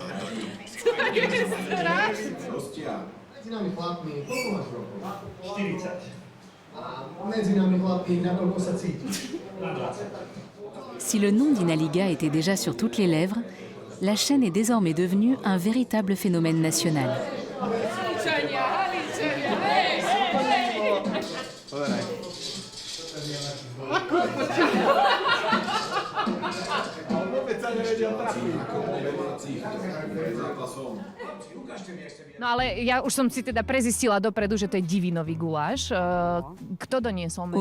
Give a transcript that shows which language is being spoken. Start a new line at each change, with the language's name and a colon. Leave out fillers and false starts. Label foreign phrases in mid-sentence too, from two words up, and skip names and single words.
French: Si le nom d'Inaliga était déjà sur toutes les lèvres, la chaîne est désormais devenue un véritable phénomène national.
Slovak: No ale ja už som si teda prezistila dopredu, že to je divinový guláš. Kto doniesol mesto?